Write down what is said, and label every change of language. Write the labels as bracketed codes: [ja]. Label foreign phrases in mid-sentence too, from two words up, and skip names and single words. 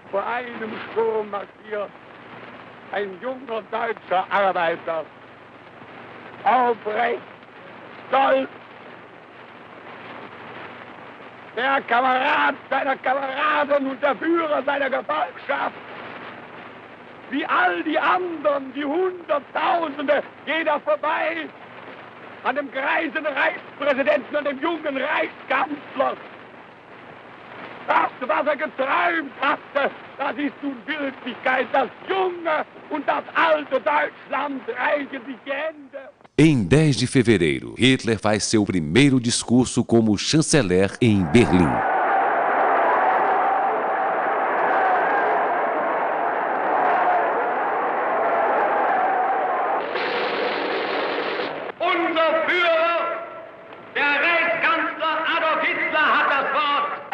[de] einem Sturm marschiert ein junger deutscher Arbeiter, aufrecht, stolz, der Kamerad seiner Kameraden und der Führer seiner Gefolgschaft, wie all die anderen, die Hunderttausende, jeder vorbei an dem greisen Reichspräsidenten und dem jungen Reichskanzler. Das, was er geträumt hatte, das ist nun Wirklichkeit. Das junge und das alte Deutschland reichen sich die Hände. [pt] Em 10 de fevereiro, Hitler faz seu primeiro discurso como chanceler em Berlim. [de] Unser Führer, der Reichskanzler Adolf Hitler, hat das Wort.